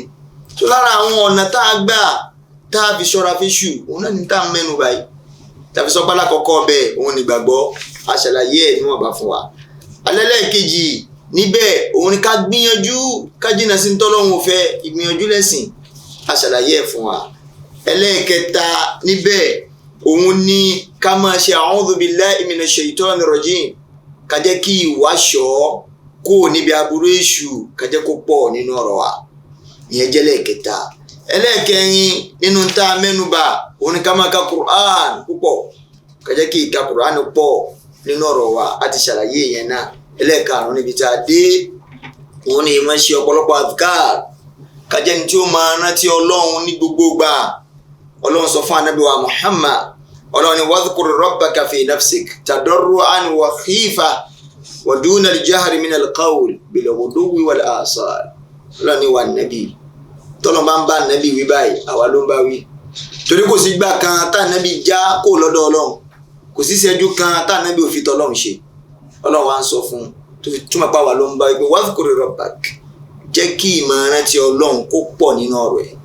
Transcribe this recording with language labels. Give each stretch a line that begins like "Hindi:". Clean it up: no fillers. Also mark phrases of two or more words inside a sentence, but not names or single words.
Yoruba: tó lára àwọn ọ̀nà tá a gbà tá a fi ṣọ́ra fèṣù òun náà ní tá a mẹ́nu báyìí tàbí sọ pálá kọ́kọ́ bẹ́ẹ̀ òun nígbàgbọ́ aṣàlàyé ẹ̀ níwọ̀nba fún wa. alẹ́lẹ́kejì níbẹ̀ òun ni ká gbìyànjú ká jìnnà sí tọ́lọ́hun ò fẹ́ ìgbìyànjú lẹ́sìn aṣàlàyé ẹ̀ fún wa. ẹlẹ́ẹ̀kẹta níbẹ̀ òun ni ká máa ṣe
Arabic: أعوذ بالله من الشيطان الرجيم
Yoruba: ká jẹ́ kí ìwáṣọ́ kó níbi aburú èṣù ká jẹ́ kó pọ̀ nínú ọ̀rọ̀ wa ìyẹn jẹ́ ẹlẹ́ẹ̀kẹta. ẹlẹ́ẹ̀kẹrin nínú tá a mẹ́nubà òun ni ká máa ka Qur'an púpọ̀ ká jẹ́ kí ìka Qur'an pọ̀ nínú ọ̀rọ̀ wa a ti ṣàlàyé ìyẹn náà. ẹlẹ́ẹ̀karùn-ún níbi tá a dé òun ni ìmọ̀ ṣe ọ̀pọ̀lọpọ̀ adhkar ká jẹ́ ní tí ó máa rántí Ọlọ́run ní gbogbo gbà. Ọlọ́run sọ fún Ànábì wa Muhammad Ọlọ́run ni
Arabic: واذكر ربك في نفسك تضرعا وخيفة ودون الجهر من القول بالغدو والآصال.
Yoruba: Ọlọ́run ni wà Nábì tọ́lọ́ bá ń bá Nábì wí báyìí àwa ló ń bá wí torí kò sí gbà kan tá Nábì já kó lọ́dọ̀ Ọlọ́run kò sí ṣẹ́jú kan tá Nábì ò fi tọ́lọ́run ṣe. Ọlọ́run wa ń sọ fún tó fi túmọ̀ pa wà ló ń bá wí pé
Arabic: واذكر ربك
Yoruba: jẹ́ kí ìmọ̀ràn ti Ọlọ́run kó pọ̀ nínú ọ̀rọ̀ ẹ̀.